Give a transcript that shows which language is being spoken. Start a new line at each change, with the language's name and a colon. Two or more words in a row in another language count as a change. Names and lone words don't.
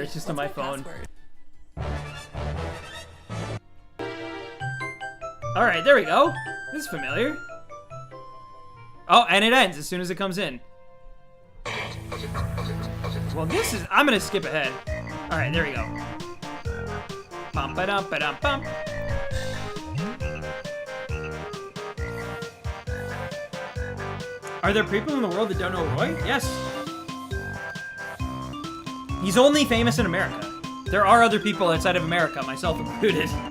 English: It's just on my phone. Alright, there we go. This is familiar. Oh, and it ends as soon as it comes in. Well, this is... I'm gonna skip ahead. Alright, there we go. Bum ba dum ba dum bum. Are there people in the world that don't know Roy? Yes. He's only famous in America. There are other people outside of America, myself included.